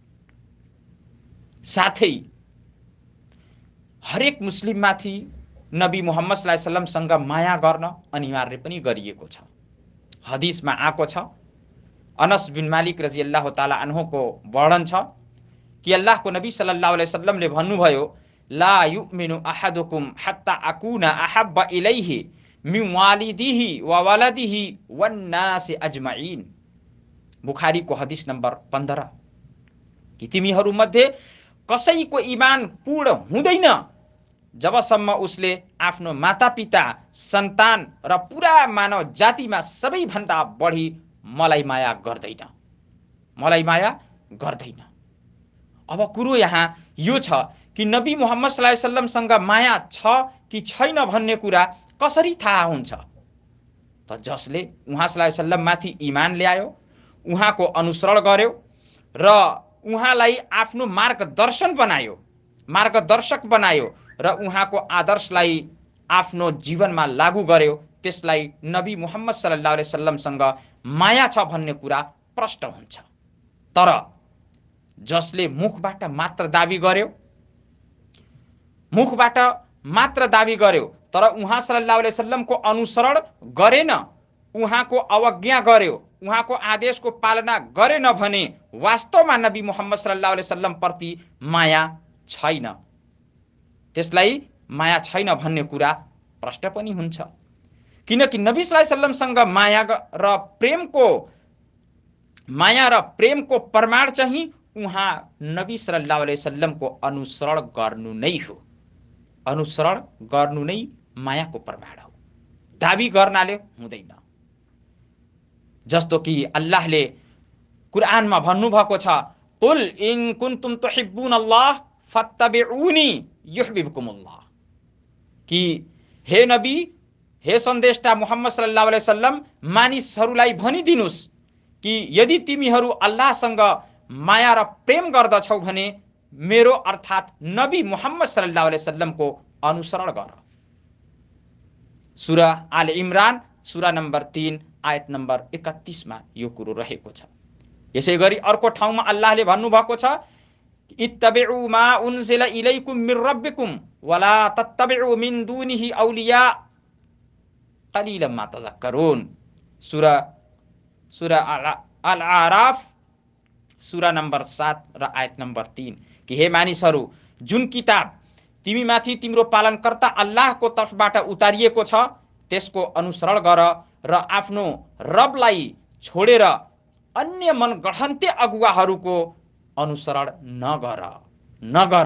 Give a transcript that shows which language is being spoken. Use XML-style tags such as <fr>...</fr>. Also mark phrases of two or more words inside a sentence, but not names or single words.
<ne>साथै हरेक मुस्लिममाथि नबी मुहम्मद</ne> <ar>صلى الله عليه وسلم</ar> <ne>माया गर्न अनिवार्य पनि गरिएको छ। हदिसमा आएको छ, अनस बिन मालिक</ne> <ar>رضي الله تعالى عنه</ar> <ne>वर्णन छ कि अल्लाहको नबी</ne> <ar>صلى الله عليه وسلم</ar> <ne>भन्नुभयो,</ne> <ar>لا يؤمن أحدكم حتى أكون أحب إليه من والده وولده والناس أجمعين.</ar> <ne>बुखारीको हदिस नम्बर 15 कि तिमीहरू मध्ये कसैको ईमान पूर्ण हुँदैन जबसम्म उसले आफ्नो मातापिता, सन्तान र पुरा मानव जातिमा सबैभन्दा बढी मलाई माया गर्दैन, मलाई माया गर्दैन। अब कुरो यहाँ यो छ कि नबी मुहम्मद</ne> <ar>صلى الله عليه وسلم</ar> <ne>माया छ कि छैन भन्ने कुरा कसरी थाहा हुन्छ? त जसले उहाँ</ne> <ar>صلى الله عليه وسلم</ar> <ne>माथि ईमान ल्यायो, उहाँको अनुसरण गर्यो र उहाँलाई आफ्नो मार्गदर्शक बनायो र उहाँको आदर्शलाई आफ्नो जीवनमा लागू गर्यो, त्यसलाई नबी मुहम्मद</ne> <ar>صلى الله عليه وسلم</ar> <ne>माया छ भन्ने कुरा प्रष्ट हुन्छ। तर जसले मुखबाट मात्र दाबी गर्यो तर उहाँ</ne> <ar>صلى الله عليه وسلم</ar> <ne>अनुसरण गरेन, उहाँको अवज्ञा गर्यो, उहाँको आदेशको पालना गरेन भने वास्तवमा नबी मुहम्मद</ne> <ar>صلى الله عليه وسلم</ar> <ne>प्रति माया छैन। त्यसलाई माया छैन भन्ने कुरा प्रष्ट पनि हुन्छ। किनकि नबी</ne> <ar>صلى الله عليه وسلم</ar> <ne>माया र प्रेमको प्रमाण चाहिँ उहाँ नबी</ne> <ar>صلى الله عليه وسلم</ar> <ne>अनुसरण गर्नु नै हो। अनुसरण गर्नु नै मायाको प्रमाण हो, दाबी गर्नाले हुँदैन। जस्तो कि अल्लाहले कुरानमा भन्नुभएको छ,</ne> <ar>قل إن كنتم تحبون الله فاتبعوني يحببكم الله,</ar> <ne>कि हे नबी, हे सन्देशटा मुहम्मद</ne> <ar>صلى الله عليه وسلم,</ar> <ne>मानिसहरूलाई भनिदिनुस् कि यदि तिमीहरू अल्लाहसँग माया र प्रेम गर्दछौ भने मेरो अर्थात नबी मुहम्मद</ne> <ar>صلى الله عليه وسلم</ar> <ne>अनुसरण गर। सूरा आल इमरान सूरा नम्बर 3 आयत नम्बर 31 मा यो कुरो रहेको छ। यसैगरी अर्को ठाउँमा अल्लाहले भन्नुभएको छ,</ne> <ar>اتبعوا ما أنزل إليكم من ربكم ولا تتبعوا من دونه أولياء قليلا ما تذكرون.</ar> <ne>सूरा अल आराफ सूरा नम्बर 7 र आयत नम्बर 3 कि हे मानिसहरू, जुन किताब तिमीमाथि तिम्रो पालनकर्ता अल्लाहको तर्फबाट उतारिएको छ त्यसको अनुसरण गर र आफ्नो रबलाई छोडेर अन्य मनगढन्ते अगुवाहरूको अनुसरण नगर।</ne>